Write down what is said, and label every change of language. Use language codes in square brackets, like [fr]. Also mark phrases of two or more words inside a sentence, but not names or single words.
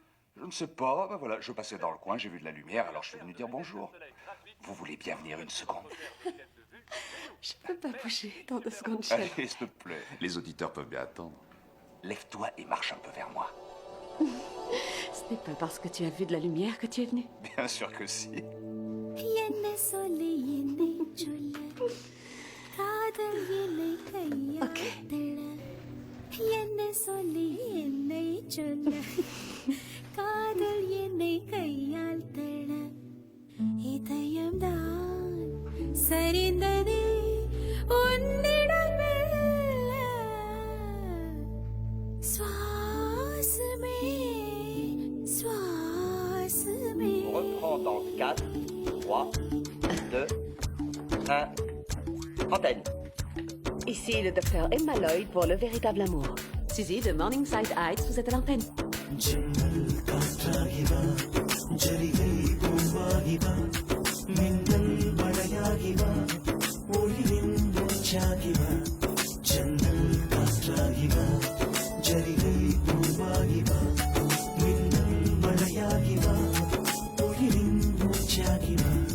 [fr] Je ne sais pas, ben voilà, je passais dans le coin, j'ai vu de la lumière, alors je suis venu dire bonjour. Vous voulez bien venir une seconde? Je peux pas bouger dans 2 secondes, chef. Allez, s'il te plaît. Les auditeurs peuvent bien attendre. Lève-toi et marche un peu vers moi. Ce n'est pas parce que tu as vu de la lumière que tu es venu. Bien sûr que si. Ok. [ta] சரிந்ததே உன்னிடமெல்ல சுவாசமே சுவாசமே. [fr] On reprend dans 4, 3, 2, 1. Antenne. Ici le docteur Emma Lloyd pour Le Véritable Amour. Suzy de Morningside Heights, vous êtes à l'antenne. [ta] மின்னல் மழையாகிவா ஒளியின் சாகிவா ஜன்னல் காற்றாகிவா ஜரிகை பூவாகிவா மின்னல் மழையாகிவா ஒளியின் சாகிவா.